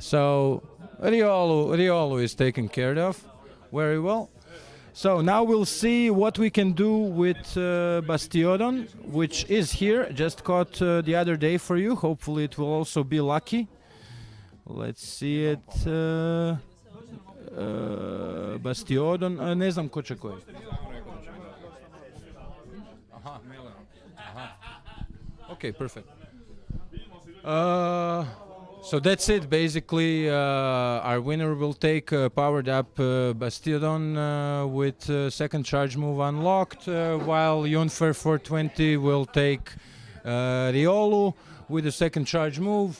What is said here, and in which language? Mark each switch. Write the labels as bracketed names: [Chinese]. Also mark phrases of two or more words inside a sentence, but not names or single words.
[English] So Riolu is taken care of very well. So now we'll see what we can do with Bastiodon, which is here. Just caught the other day for you. Hopefully it will also be lucky. Let's see it. [Serbian] Bastiodon, ne znam ko će koji. [English] Aha. Okay, perfect. So that's it. Basically, our winner will take powered up Bastiodon with second charge move unlocked, while Jonfer 420 will take Riolu with the second charge move.